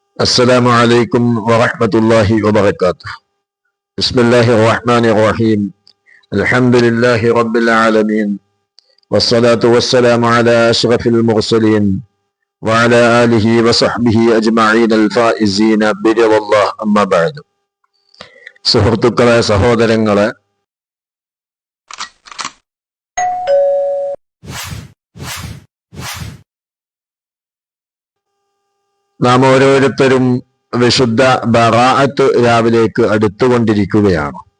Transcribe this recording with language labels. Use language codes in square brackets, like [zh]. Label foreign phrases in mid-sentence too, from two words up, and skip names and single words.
[ar] السلام عليكم ورحمة الله وبركاته. بسم الله الرحمن الرحيم. الحمد لله رب العالمين، والصلاة والسلام على أشرف المرسلين وعلى آله وصحبه أجمعين الفائزين برضا الله. أما بعد. [ml] സുഹൃത്തുക്കളെ, സഹോദരങ്ങളെ, നാം ഓരോരുത്തരും വിശുദ്ധ ബറാഅത്ത് രാവിലേക്ക് അടുത്തുകൊണ്ടിരിക്കുകയാണ്.